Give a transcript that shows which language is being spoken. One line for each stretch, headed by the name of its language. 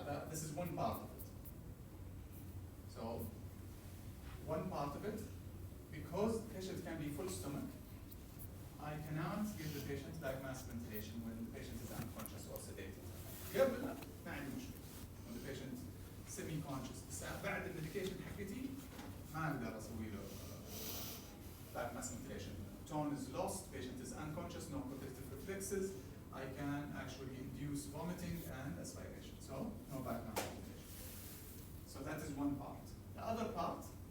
English: This is one part of it. So one part of it, because the patient can be full stomach, I cannot give the patient bag mask ventilation when the patient is unconscious or sedated.
Arabic: قبل ما عندي مشكلة.
English: When the patient semi-conscious.
Arabic: بس بعد الميديكيشن حقتي ما أقدر أسوي له bag mask ventilation.
English: Tone is lost, patient is unconscious, no protective reflexes. I can actually induce vomiting and aspiration. So no bag mask ventilation. So that is one part. The other part.